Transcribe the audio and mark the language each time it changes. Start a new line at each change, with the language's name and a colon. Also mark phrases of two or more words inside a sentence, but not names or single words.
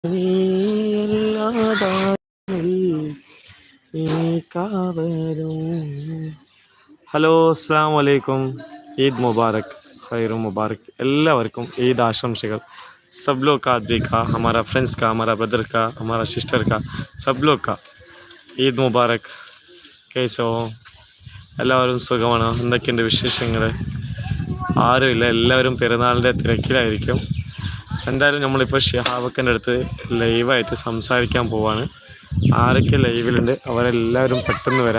Arabic: ഹലോ, السلام عليكم. عيد مبارك، خير مبارك.
Malayalam: എല്ലാവർക്കും ഈദ് ആശംസകൾ.
Hindi: सब लोग का आदमी का, हमारा फ्रेंड्स का, हमारा ब्रदर का, हमारा सिस्टर का, सब लोग का
Arabic: عيد مبارك.
Malayalam: കേസോ എല്ലാവരും സുഖമാണ്? എന്തൊക്കെയുണ്ട് വിശേഷങ്ങൾ? ആരുമില്ല, എല്ലാവരും പെരുന്നാളിൻ്റെ തിരക്കിലായിരിക്കും. എന്തായാലും നമ്മളിപ്പോൾ ഷിഹാബക്കൻ്റെ അടുത്ത് ലൈവായിട്ട് സംസാരിക്കാൻ പോവാണ്. ആരൊക്കെ ലൈവിലുണ്ട് അവരെല്ലാവരും പെട്ടെന്ന് വരാം.